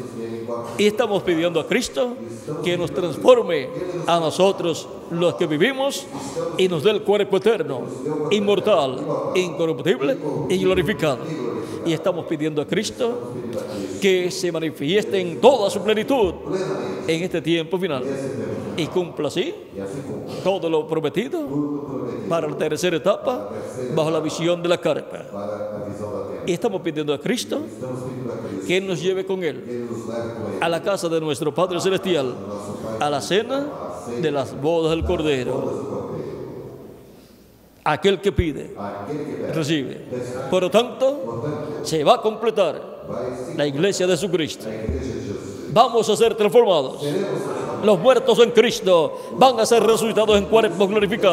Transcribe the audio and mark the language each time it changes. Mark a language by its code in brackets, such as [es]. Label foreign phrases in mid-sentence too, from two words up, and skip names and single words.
[es] Y estamos pidiendo a Cristo que nos transforme a nosotros los que vivimos y nos dé el cuerpo eterno, inmortal, incorruptible y glorificado. Y estamos pidiendo a Cristo que se manifieste en toda su plenitud en este tiempo final y cumpla así todo lo prometido para la tercera etapa bajo la visión de la carpa. [pt] para a visão da terra. [es] Y estamos pidiendo a Cristo [pt] Estamos pedindo a Cristo [es] que Él nos lleve con Él [pt] que Ele nos leve com Ele [es] a la casa de nuestro Padre Celestial, a la cena de las bodas del Cordero. Aquel que pide, recibe. Por lo tanto, se va a completar la iglesia de Jesucristo. Vamos a ser transformados. Los muertos en Cristo van a ser resucitados en cuerpos glorificados.